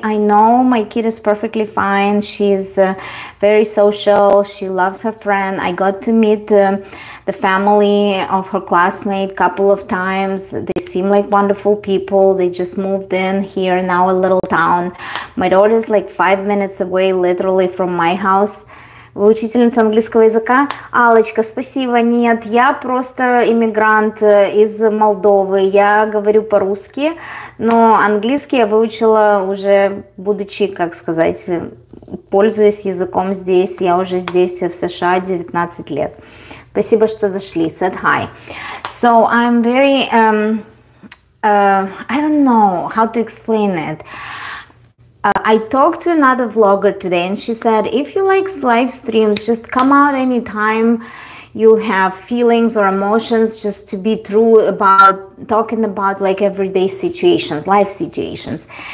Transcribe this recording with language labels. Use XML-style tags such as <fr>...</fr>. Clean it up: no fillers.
<en>I know my kid is perfectly fine. She's very social. She loves her friend. I got to meet the family of her classmate a couple of times. They seem like wonderful people. They just moved in here in our little town. My daughter is like 5 minutes away, literally from my house.</en> <ru>Вы учительница английского языка? Аллочка, спасибо. Нет, я просто иммигрант из Молдовы. Я говорю по-русски, но английский я выучила уже, будучи, как сказать, пользуясь языком здесь. Я уже здесь, в США, 19 лет. Спасибо, что зашли.</ru> <en>Said hi. So I'm very, I don't know how to explain it. I talked to another vlogger today and she said, if you like live streams, just come out anytime you have feelings or emotions, just to be true about talking about like everyday situations, life situations.</en>